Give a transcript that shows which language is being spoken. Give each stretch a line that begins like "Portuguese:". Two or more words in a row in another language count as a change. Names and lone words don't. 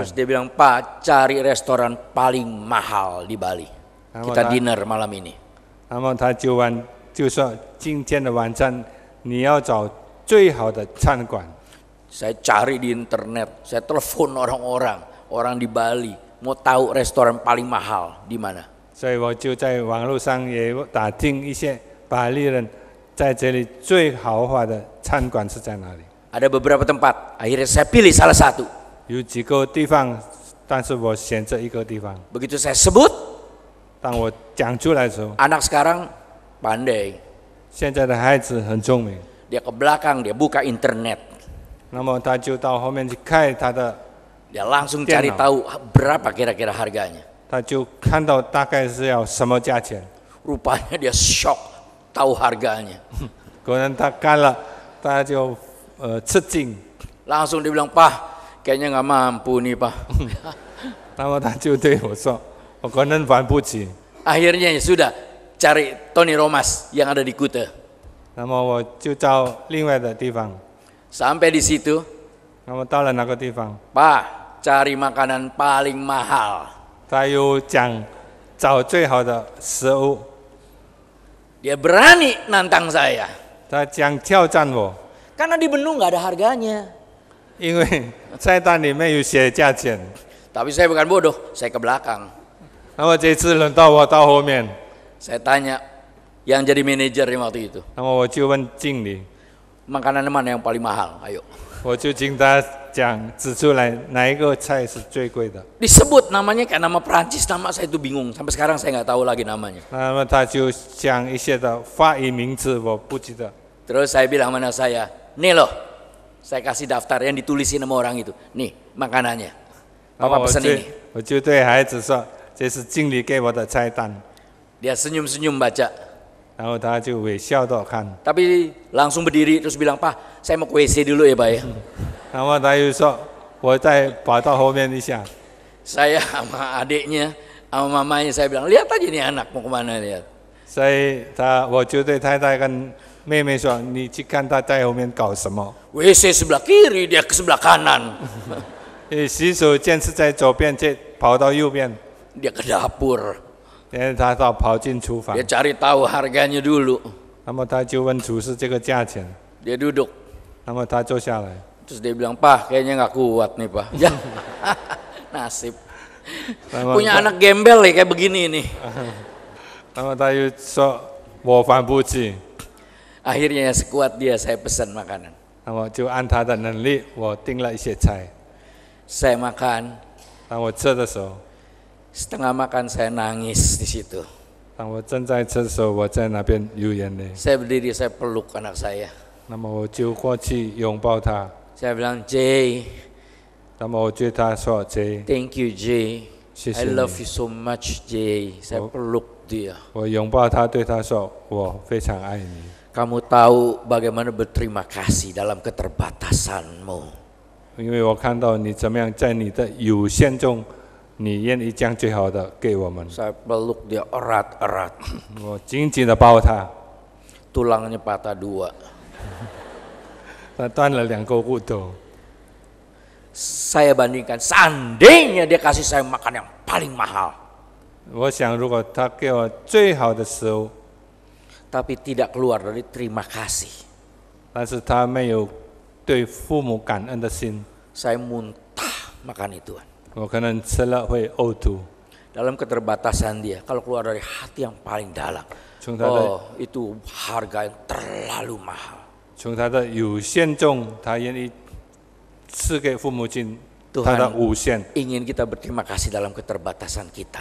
Indonesian: Terus dia bilang, Pak, cari restoran paling mahal di Bali. Kita dinner malam ini.
Chinese: 那么他就说今天的晚餐你要找最好的餐馆。
Indonesian: Saya cari di internet, saya telepon orang di Bali, mau tahu restoran paling mahal di mana.
Chinese: 所以我就在网络上也打听一些巴黎人在这里最豪华的餐馆是在哪里。
Indonesian: Ada beberapa tempat, akhirnya saya pilih salah satu.
Chinese: 有几个地方，但是我选择一个地方。
Indonesian: Begitu saya sebut,
Chinese: 当我讲出来的时候，
Indonesian: anak sekarang pandai.
Chinese: 现在的孩子很聪明，
Indonesian: Dia ke belakang, dia buka internet.
Chinese: 那么他就到后面去看他的，
Indonesian: Dia langsung cari tahu berapa kira-kira harganya.
Chinese: 他就看到大概是要什么价钱。
Indonesian: Rupanya dia shock, tahu harganya.
Chinese: 果然他看了，他就吃惊，
Indonesian: Langsung dia bilang, Pak, kayaknya nggak mampu nih, Pak.
Chinese: 那么他就对我说：“我可能还不起。”
Indonesian: Akhirnya ya sudah, cari Tony Romas yang ada di Kuta.
Chinese: 那么我就到另外的地方。
Indonesian: Sampai di situ,
Chinese: 那么到了那个地方，
Indonesian: Pak, cari makanan paling mahal.
Chinese: 他又讲找最好的食物，
Indonesian: Dia berani nantang saya.
Chinese: 他讲挑战我，
Indonesian: Karena di menu nggak ada harganya.
Chinese: 因为菜单里面有写价钱。
Indonesian: Tapi saya bukan bodoh, saya ke belakang.
Chinese: 那么这次轮到我到后面，
Indonesian: Saya tanya yang jadi manajer waktu itu, 那么我就问经理， makanan mana yang paling mahal? Ayo.
Chinese: 我就听他讲指出来哪一个菜是最贵的。
Indonesian: Disebut namanya kayak nama Perancis, nama saya itu bingung. Sampai sekarang saya nggak tahu lagi namanya.
Chinese: 那么他就讲一些的法语名字，我不记得。
Indonesian: Terus saya bilang sama anak saya, nih loh, saya kasih daftar yang ditulisin sama orang itu. Nih makanannya,
Chinese: 然后
Indonesian: Papa pesan ini.
Chinese: 我就对孩子说，这是经理给我的菜单。
Indonesian: Dia senyum-senyum baca.
Chinese: 然后他就微笑的看，
Indonesian: Tapi langsung berdiri terus bilang, Pak, saya mau ke WC dulu ya Pak ya.
Chinese: 然后他又说，我再跑到后面一下。
Indonesian: Saya sama adiknya, sama mamanya saya bilang, lihat aja nih anak mau kemana lihat.
Chinese: 所以我就对太太跟妹妹说，你去看他在后面搞什么。
Indonesian: WC sebelah kiri, dia ke sebelah kanan.
Chinese: 因为洗手间是在左边，这跑到右边，
Indonesian: Dia ke dapur,
Chinese: 然后他跑进厨房
Indonesian: dia，cari tahu harganya dulu.
Chinese: 那么他就问厨师这个价钱，
Indonesian: Dia duduk,
Chinese: 那么他坐下来，
Indonesian: terus dia bilang, Pak, kayaknya nggak kuat nih Pak. Ya, nasib.
Chinese: 那么
Indonesian: Punya anak gembel ya kayak begini nih.
Chinese: 那么他又说我还不起，
Indonesian: Akhirnya sekuat dia saya pesan makanan.
Chinese: 那么就按他的能力，我订了一些菜。
Indonesian: Saya makan,
Chinese: 当我吃的时候，
Indonesian: setengah makan saya nangis di situ.
Chinese: 当我正在吃的时候，我在那边流眼泪。
Indonesian: Saya berdiri, saya peluk anak saya.
Chinese: 那么我就过去拥抱他，
Indonesian: Saya bilang, Jay,
Chinese: 那么我对他说：“姐，
English: thank you Jay.
Chinese: 谢
English: I
Chinese: 谢
English: love
Chinese: 你。
English: you so much Jay.
Indonesian: Saya peluk dia. ”
Chinese: 我拥抱他，对他说：“我非常爱你。
Indonesian: Kamu tahu bagaimana berterima kasih dalam keterbatasanmu.
Chinese: 因为我看到你怎么样在你的有限中，你愿意将最好的给我们。
Indonesian: Saya peluk dia erat-erat.
Chinese: 我紧紧的抱他，
Indonesian: Tulangnya patah 2.
Chinese: 他断了2个骨头。
Indonesian: Saya bandingkan, seandainya dia kasih saya makan yang paling mahal, 我想，如果他给我最好的食物， tapi tidak keluar dari terima kasih,
Chinese: 但是他没有对父母感恩的心，
Indonesian: saya muntah makan ituan.
Chinese: 我可能吃了会呕吐。
Indonesian: Dalam keterbatasan dia, kalau keluar dari hati yang paling dalam,
Chinese: 从他的
Indonesian: oh itu harga yang terlalu mahal.
Chinese: 从他的有限中，他愿意赐给父母亲
Indonesian: Tuhan
Chinese: 他的无限。
Indonesian: ingin kita berterima kasih dalam keterbatasan kita.